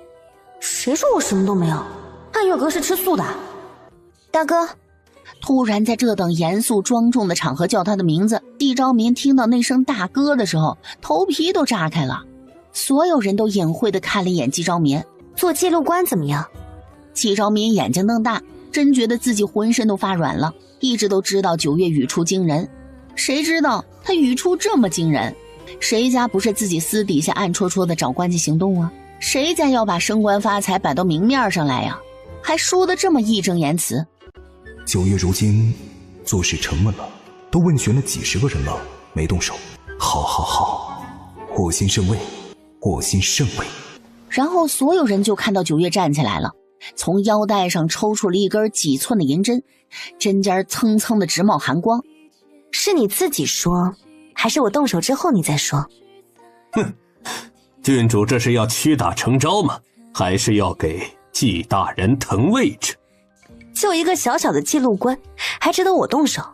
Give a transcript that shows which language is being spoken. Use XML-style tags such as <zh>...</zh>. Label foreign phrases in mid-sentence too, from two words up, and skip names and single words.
<zh>誰說我什麼都沒有？暗月閣是吃素的。大哥。突然在這等嚴肅莊重的場合叫他的名字，季昭民聽到那聲大哥的時候，頭皮都炸開了。所有人都隱晦地看了一眼季昭民。做記錄官怎麼樣？季昭民眼睛瞪大，真覺得自己渾身都發軟了。一直都知道九月語出驚人，誰知道他語出這麼驚人？誰家不是自己私底下暗戳戳的找關係行動啊？誰家要把升官發財擺到明面上來呀？還說得這麼義正言辭。九月如今做事沉穩了，都問詢了幾十個人了，沒動手。好，我心甚慰，我心甚慰。然後所有人就看到九月站起來了，從腰帶上抽出了一根幾寸的銀針，針尖蹭蹭的直冒寒光。是你自己說，還是我動手之後你再說？哼，郡主這是要屈打成招嗎？還是要給季大人騰位置？就一個小小的記錄官，還值得我動手？</zh>